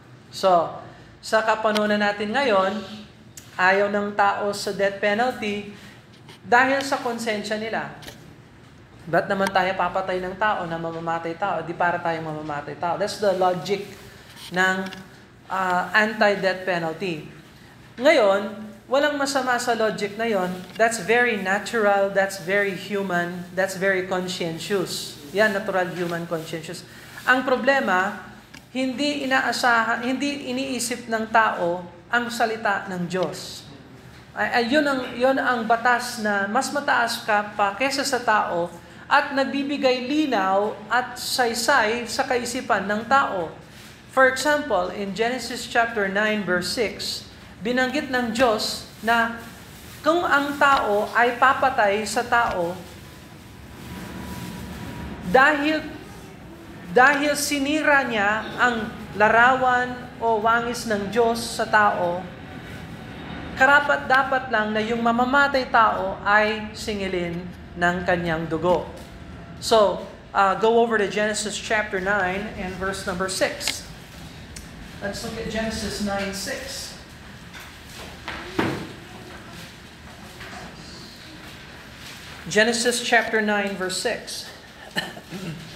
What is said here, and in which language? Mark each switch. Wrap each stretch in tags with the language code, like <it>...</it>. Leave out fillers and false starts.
<tl>So, sa kapanahunan natin ngayon, ayaw ng tao sa death penalty dahil sa konsensya nila. Ba't naman tayo papatay ng tao na mamamatay tao? Di para tayong mamamatay tao.</tl> <en>That's the logic ng anti-death penalty.</en> <tl>Ngayon, walang masama sa logic na yon.</tl> <en>That's very natural, that's very human, that's very conscientious. Yan, natural, human, conscientious.</en> <tl>Ang problema, hindi iniisip ng tao ang salita ng Diyos. Yun ang batas na mas mataas ka pa kesa sa tao at nagbibigay linaw at saysay sa kaisipan ng tao.</tl> <en>For example,</en> <tl>in Genesis chapter 9 verse 6, binanggit ng Diyos na kung ang tao ay papatay sa tao dahil sinira niya ang larawan o wangis ng Diyos sa tao, karapat-dapat lang na yung mamamatay tao ay singilin ng kanyang dugo.</tl> <en>So, go over to Genesis chapter 9 and verse number 6. Let's look at Genesis 9:6. Genesis chapter 9 verse 6.</en>